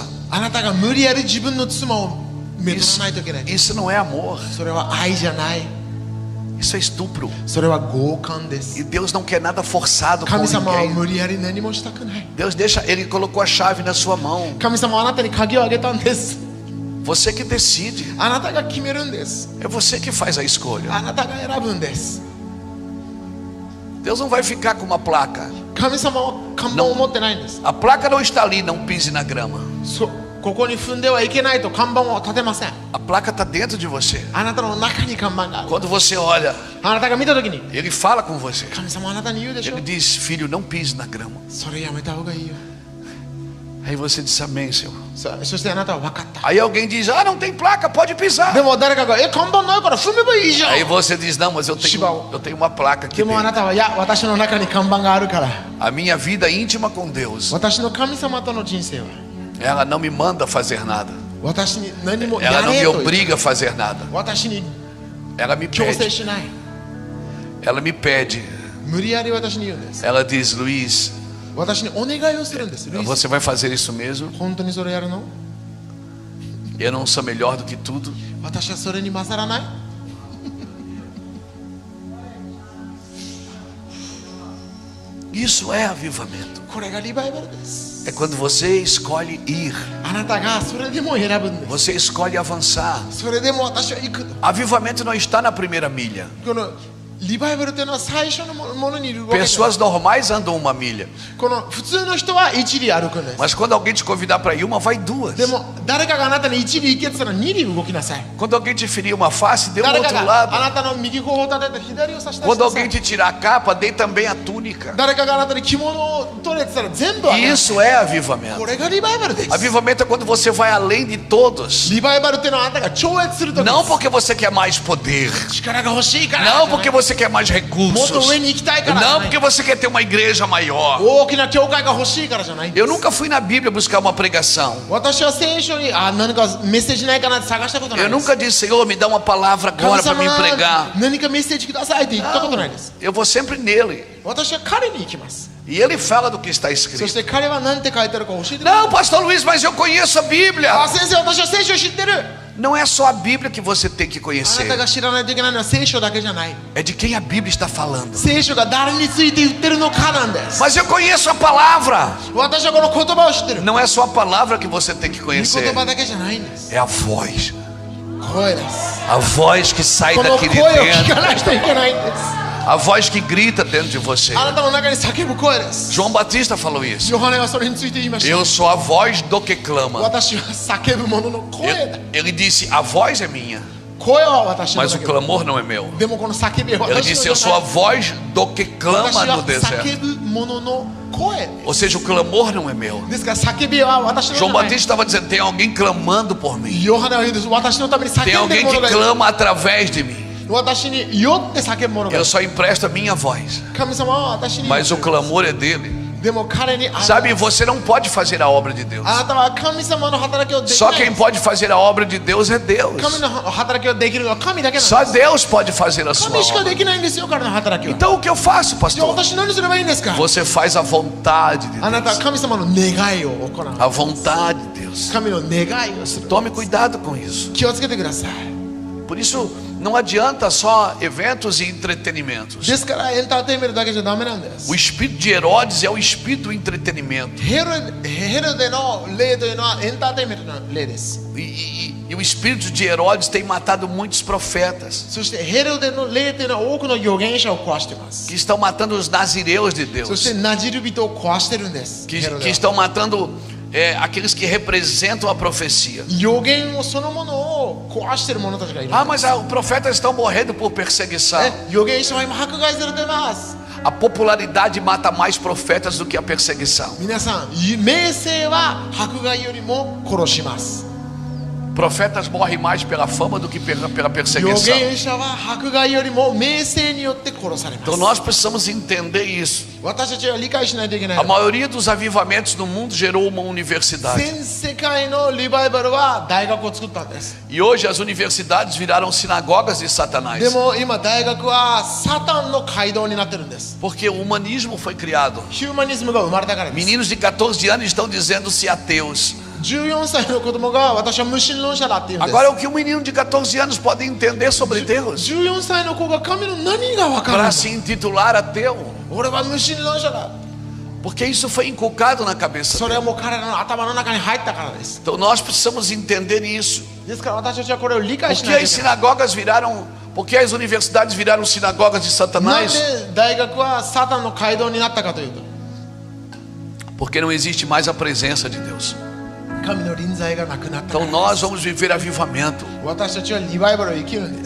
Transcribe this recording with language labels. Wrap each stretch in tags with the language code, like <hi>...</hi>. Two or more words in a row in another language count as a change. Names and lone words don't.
<ja>あなたが無理やり自分の妻をめと</ja> <pt>isso,</pt> <ja>らないといけない。</ja> <pt>isso não é amor,</pt> <ja>それは愛じゃない。</ja> <pt>isso é estupro.</pt> <ja>それは強姦で E す。</ja> <pt>Deus não quer nada forçado com</pt> <ja>神様は</ja> <pt>ninguém.</pt> <ja>無理やり何もしたくない。</ja> <pt>Deus deixa, Ele colocou a chave na sua mão.</pt> <ja>神様はあなたに鍵をあげたんです。</ja> <pt>Você que decide.</pt> <ja>あなたが決めるんです。</ja> <pt>É você que faz a escolha.</pt> <ja>あなたが選ぶんです。</ja> <pt>Deus não vai ficar com uma placa.</pt> <ja>神様は看板を持ってないんです。</ja> <pt>A placa não está ali, não pise na grama.</pt> <ja>ここに踏んではいけないと看板を立てません。</ja> <pt>A placa está dentro de você.</pt> <ja>あなたの中に看板がある。</ja> <pt>Quando você olha,</pt> <ja>あなたが見たときに</ja> <pt>Ele fala com você.</pt> <ja>神様はあなたに言うでしょ</ja> <pt>Ele。diz, filho, não pise na grama.</pt> <ja>それやめた方がいいよ。</ja> <pt>Aí você diz, amém, Senhor.</pt> <ja>そしてあなたは分かった。</ja> <pt>Aí alguém diz, ah, não tem placa, pode pisar.</pt> <ja>でも誰かが看板ないから踏めばいいじゃん。</ja> <pt>Aí você diz, não, mas eu tenho uma placa aqui</pt> <ja>でもあ</ja> <pt>dentro.</pt> <ja>なたは、いや、私の中に看板があるから。</ja> <pt>A minha vida íntima com Deus,</pt> <ja>私の神様との人生は</ja> <pt>ela não me manda fazer nada.</pt> <ja>私に何もや</ja> <pt>Ela não</pt> <ja>れ</ja> <pt>me</pt> <ja>と言う。</ja> <pt>obriga a fazer nada.</pt> <ja>私に</ja> <pt>Ela me</pt> <ja>強制</ja> <pt>pede.</pt> <ja>しない。</ja> <pt>Ela me pede.</pt> <ja>無理やり私に言うんです。</ja> <pt>Ela diz, Luiz,</pt> <ja>私にお願いをするんです。ルイス、</ja> <pt>você vai fazer isso mesmo?</pt> <ja>本当にそれやるの？</ja> <pt>Eu não sou melhor do que tudo.</pt> <ja>私はそれに勝らない？</ja> <pt>Isso é avivamento.</pt> <ja>これがリバイバルです。</ja> <pt>É quando você escolhe ir.</pt> <ja>あなたがそれでも選ぶんです。</ja> <pt>Você escolhe avançar.</pt> <ja>それでも私は行く。</ja> <pt>Avivamento não está na primeira milha.</pt> <ja>このリバイバルというのは最初のものにいるわけじゃない。</ja> <pt>Pessoas normais andam uma milha.</pt> <ja>この普通の人は一里歩くんです。</ja> <pt>Mas quando alguém te convidar para ir uma, vai duas.</pt> <ja>でも誰かがあなたに一里行けって言ったら二里動きなさい。</ja> <pt>Quando alguém te ferir uma face, dê o</pt> <ja>誰か</ja> <pt>outro</pt> <ja>があ</ja> <pt>lado.</pt> <ja>なたの右頬を立てて左を差し出し</ja> <pt>Quando</pt> <ja>なさ</ja> <pt>alguém</pt> <ja>い。</ja> <pt>te tirar a capa, dê também a túnica.</pt> <ja>誰かがあなたに着物を取れって言ったら全部あげなさい。</ja> <pt>Isso é avivamento.</pt> <ja>これがリバイバルです。</ja> <pt>Avivamento é quando você vai além de todos.</pt> <ja>リバイバルっていうのはあなたが超越するときで</ja> <pt>Não</pt> <ja>す。</ja> <pt>porque você quer mais poder.</pt> <ja>力が欲しいから。</ja> <pt>Não porque você quer mais</pt> <ja>もっと</ja> <pt>recursos.</pt> <ja>上に行きたいからじゃ</ja> <pt>Não</pt> <ja>ない</ja> <pt>porque você quer ter uma igreja maior.</pt> <ja>大きな教会が欲しいからじゃないんです。</ja> <pt>Eu nunca fui na Bíblia buscar uma pregação.</pt> <ja>私は聖書に何かメッセージないかなって探したことない</ja> <pt>Eu</pt> <ja>です</ja> <pt>nunca disse, Senhor, me dá uma palavra</pt> <ja>神</ja> <pt>agora para</pt> <ja>様</ja> <pt>me pregar.</pt> <ja>何かメッセージくださいって言ったことないです。</ja> <pt>Eu vou sempre nele.</pt> <ja>私は彼に行きます。</ja> <pt>E ele fala do que está</pt> <ja>そ</ja> <pt>escrito.</pt> <ja>して彼は何て書いてあるか教えてくれる。</ja> <pt>Não, pastor Luiz, mas eu conheço a Bíblia.</pt> <ja>あ、先生、私は聖書を知ってる。</ja> <pt>Não é só a Bíblia que você tem que</pt> <ja>あ</ja> <pt>conhecer.</pt> <ja>なたが知らないといけないのは聖書だけじゃない。</ja> <pt>É de quem a Bíblia está falando.</pt> <ja>聖書が誰について言ってるのかなんです。</ja> <pt>Mas eu conheço a palavra.</pt> <ja>私はこの言葉を知ってる。</ja> <pt>Não é só a palavra que você tem que</pt> <ja>御</ja> <pt>conhecer.</pt> <ja>言葉だけじゃないんです。</ja> <pt>É a voz.</pt> <ja>声です。</ja> <pt>A voz que sai</pt> <ja>この</ja> <pt>daqui</pt> <ja>声</ja> <pt>de</pt> <ja>を聞</ja> <pt>dentro.</pt> <ja>かないといけないんです。</ja> <pt>A voz que grita dentro de você.</pt> <ja>あなたの中に叫ぶ声です。</ja> <pt>João Batista falou isso.</pt> <ja>ヨハネはそれについて言いました。</ja> <pt>Eu sou a voz do que clama.</pt> <ja>私は叫ぶ者の声だ。</ja> <pt>Ele disse: a voz é minha,</pt> <ja>声は私の</ja> <pt>mas o</pt> <ja>だけど。</ja> <pt>clamor não é meu.</pt> <ja>でもこの叫びは</ja> <pt>Ele</pt> <ja>私</ja> <pt>disse:</pt> <ja>の</ja> <pt>eu</pt> <ja>じ</ja> <pt>sou</pt> <ja>ゃ</ja> <pt>a</pt> <ja>ない。</ja> <pt>voz do que</pt> <ja>私</ja> <pt>clama</pt> <ja>は</ja> <pt>no deserto.</pt> <ja>叫ぶ者の声</ja> <pt>Ou seja, o clamor não é meu.</pt> <ja>ですから叫びは私のじ</ja> <pt>João</pt> <ja>ゃない。</ja> <pt>Batista estava dizendo: tem alguém clamando por mim.</pt> <ja>ヨハネは言うんです。私のために</ja> <pt>Tem</pt> <ja>叫んでる</ja> <pt>alguém</pt> <ja>者</ja> <pt>que</pt> <ja>がいる。</ja> <pt>clama através de mim.</pt> <ja>私によって叫ぶ者がい</ja> <pt>Eu</pt> <ja>る。</ja> <pt>só empresto a minha voz,</pt> <ja>神様は私に</ja> <pt>mas o clamor é dele.</pt> <ja>でも彼に</ja> <pt>Sabe, você não pode fazer a obra de Deus.</pt> <ja>あなたは神様の働きをでき</ja> <pt>Só</pt> <ja>ない</ja> <pt>quem pode fazer a obra de Deus é Deus.</pt> <ja>神の働きをできるのは神だけなんです</ja> <pt>Só Deus pode fazer a sua</pt> <ja>神しか</ja> <pt>obra.</pt> <ja>できないんですよ彼の働きは</ja> <pt>Então o que eu faço,</pt> <ja>じゃあ</ja> <pt>pastor?</pt> <ja>私何すればいいんですか</ja> <pt>Você faz a vontade de</pt> <ja>あなたは</ja> <pt>Deus.</pt> <ja>神様の願いを行う</ja> <pt>A vontade de Deus.</pt> <ja>神の願いをする</ja> <pt>Tome cuidado com isso.</pt> <ja>気をつけてください</ja> <pt>Por isso, não adianta só eventos e entretenimentos.</pt> <ja>ですからエンターテインメントだけじゃダメなんです</ja> <pt>O espírito de Herodes é o espírito do entretenimento.</pt> <ja>ヘロデの霊というのはエンターテインメントの霊です</ja> <pt>E o espírito de Herodes tem matado muitos profetas</pt> <ja>そしてヘロデの霊というのは多くの預言者を壊しています</ja> <pt>que estão matando os nazireus de</pt> <ja>そし</ja> <pt>Deus,</pt> <ja>てナジル人を壊してるんです</ja> <pt>que,</pt> <ja>ヘロデ</ja> <pt>que</pt> <ja>は</ja> <pt>estão matando aqueles que representam a profecia.</pt> <ja>預言をそのものを壊してる者たちがいる</ja> <pt>Ah, mas os profetas estão morrendo por perseguição.</pt> <ja>預言者は今迫害されています</ja> <pt>A popularidade mata mais profetas do que a perseguição.</pt> <ja>皆さん名声は迫害よりも殺します</ja> <pt>Profetas morrem mais pela fama do que pela</pt> <ja>預</ja> <pt>perseguição.</pt> <ja>言者は迫害よりも名声によって殺されま</ja> <pt>Então</pt> <ja>す</ja> <pt>nós precisamos entender isso.</pt> <ja>私たちは理解しないといけない</ja> <pt>A maioria dos avivamentos no mundo gerou uma universidade.</pt> <ja>全世界のリバイバルは大学を作ったんです</ja> <pt>E hoje as universidades viraram sinagogas de</pt> <ja>で</ja> <pt>Satanás.</pt> <ja>も今大学はサタンの街道になってるんです</ja> <pt>Porque o humanismo foi criado.</pt> <ja>ヒューマニズムが生まれたからです</ja> <pt>Meninos de 14 anos estão dizendo-se ateus.</pt> <ja>14 歳の子供が私は無神論者だって言うんです</ja> <pt>Agora, o que um menino de 14 anos pode entender sobre Deus?</pt> <ja>14 歳の子が神の何が分かるん</ja> <pt>Para</pt> <ja>だ</ja> <pt>se intitular ateu.</pt> <ja>俺は無神論者だ</ja> <pt>Porque isso foi inculcado na cabeça</pt> <ja>それは</ja> <pt>dele.</pt> <ja>もう彼らの頭の中に入ったからです</ja> <pt>Então nós precisamos entender isso.</pt> <ja>ですから私たちはこれを理解</ja> <pt>Por</pt> <ja>し</ja> <pt>que</pt> <ja>ないとい</ja> <pt>as</pt> <ja>けない</ja> <pt>sinagogas viraram. Por que as universidades viraram sinagogas de</pt> <ja>なん</ja> <pt>Satanás?</pt> <ja>で大学はサタンの街道になったかというと</ja> <pt>Porque não existe mais a presença de Deus.</pt> <ja>神の臨在がなくなったか</ja> <pt>Então</pt> <ja>ら</ja> <pt>nós vamos viver avivamento.</pt> <ja>私たちはリバイバルを生きるんです</ja>